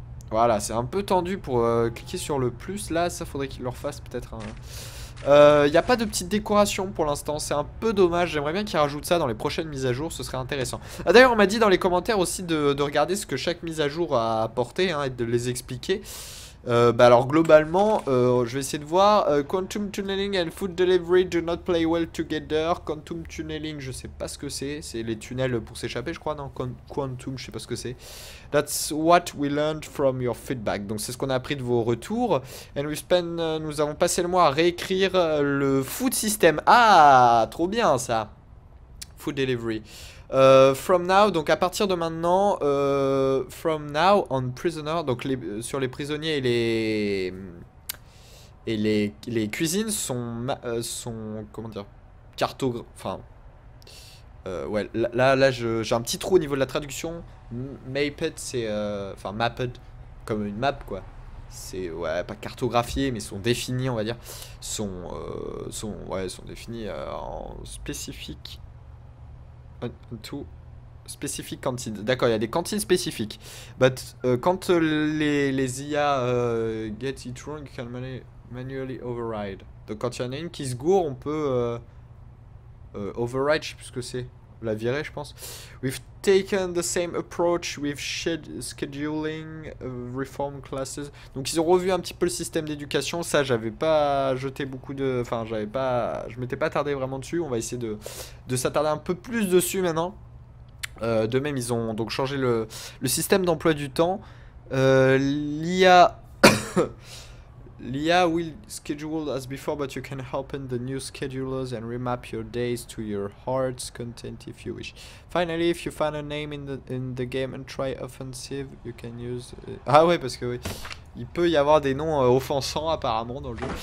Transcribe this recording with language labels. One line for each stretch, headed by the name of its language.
French: Voilà, c'est un peu tendu pour cliquer sur le plus. Là, ça faudrait qu'il leur fasse peut-être un... y a pas de petite décoration pour l'instant, c'est un peu dommage. J'aimerais bien qu'ils rajoutent ça dans les prochaines mises à jour, ce serait intéressant. D'ailleurs on m'a dit dans les commentaires aussi de regarder ce que chaque mise à jour a apporté, hein, et de les expliquer. Alors globalement, je vais essayer de voir.
English: Quantum Tunneling and Food Delivery do not play well together.
French: Quantum Tunneling, je sais pas ce que c'est. C'est les tunnels pour s'échapper, je crois, non? Quantum, je sais pas ce que c'est.
English: That's what we learned from your feedback.
French: Donc c'est ce qu'on a appris de vos retours.
English: And we spend,
French: nous avons passé le mois à réécrire le food system. Ah, trop bien ça. Food Delivery.
English: From now,
French: donc à partir de maintenant,
English: from now on prisoner,
French: donc sur les prisonniers et les cuisines sont comment dire, enfin, ouais, là j'ai un petit trou au niveau de la traduction. Mapped, c'est, enfin mapped, comme une map quoi. C'est, ouais, pas cartographié, mais sont définis, on va dire, sont définis en spécifique.
English: To specific cantines.
French: D'accord, il y a des cantines spécifiques.
English: But
French: quand les IA
English: get it wrong, you can manually override.
French: Donc quand il y en a une qui se gourre, on peut override, je sais plus ce que c'est. La virer, je pense.
English: We've taken the same approach with scheduling reform classes.
French: Donc ils ont revu un petit peu le système d'éducation. Ça, j'avais pas jeté beaucoup de... Enfin, je m'étais pas attardé vraiment dessus. On va essayer de s'attarder un peu plus dessus maintenant. De même, ils ont donc changé le système d'emploi du temps. L'IA...
English: L'IA will schedule as before, but you can open the new schedulers and remap your days to your heart's content if you wish. Finally, if you find a name in the game and try offensive, you can use...
French: Ah ouais, parce que oui, il peut y avoir des noms offensants apparemment dans le jeu.